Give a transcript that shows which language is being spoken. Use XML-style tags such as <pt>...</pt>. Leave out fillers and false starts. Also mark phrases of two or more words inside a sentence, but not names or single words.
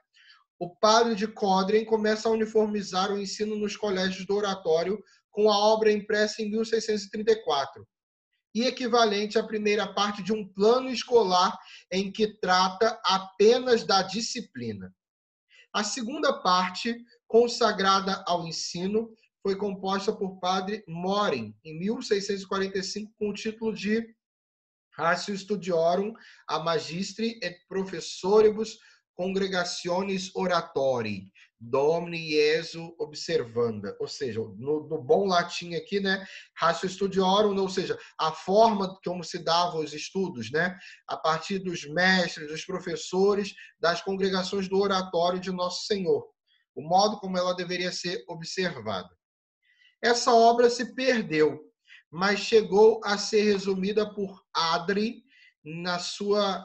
<pt>O padre de Codren começa a uniformizar o ensino nos colégios do oratório com a obra impressa em 1634 e equivalente à primeira parte de um plano escolar em que trata apenas da disciplina. A segunda parte, consagrada ao ensino, foi composta por padre Morin, em 1645, com o título de Ratio Studiorum a Magistri et Professoribus Congregationis Oratori, Domini Iesu Observanda. Ou seja, no bom latim aqui, né? Ratio Studiorum, ou seja, a forma como se davam os estudos, né? A partir dos mestres, dos professores, das congregações do oratório de Nosso Senhor. O modo como ela deveria ser observada. Essa obra se perdeu, mas chegou a ser resumida por Adri na sua...</pt>